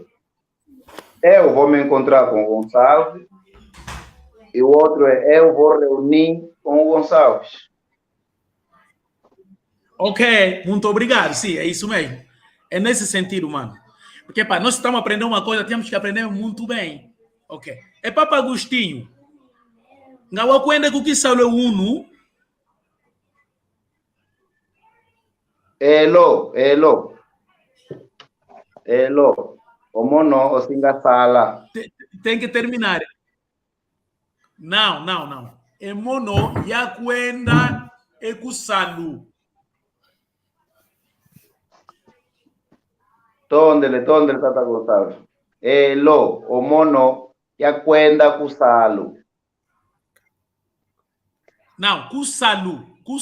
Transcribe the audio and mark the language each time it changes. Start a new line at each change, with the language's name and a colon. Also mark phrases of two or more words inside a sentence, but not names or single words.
Portuguese: Eu vou me encontrar com o Gonçalves e o outro é eu vou reunir com o Gonçalves. Ok, muito obrigado. Sim, é isso mesmo. É nesse sentido, mano. Porque, pá, nós estamos aprendendo uma coisa, temos que aprender muito bem. Ok. É Papa Agostinho.
Kongo: Ngawa kwenda kukisalo unu. Elo. Omono osinga sala.
Portuguese: Tem que terminar. Não.
Kongo: É mono ya kwenda ekusalu. Tondele Tata Gonçalves. Elo, omono ya kwenda kusalo. Não, kusalu.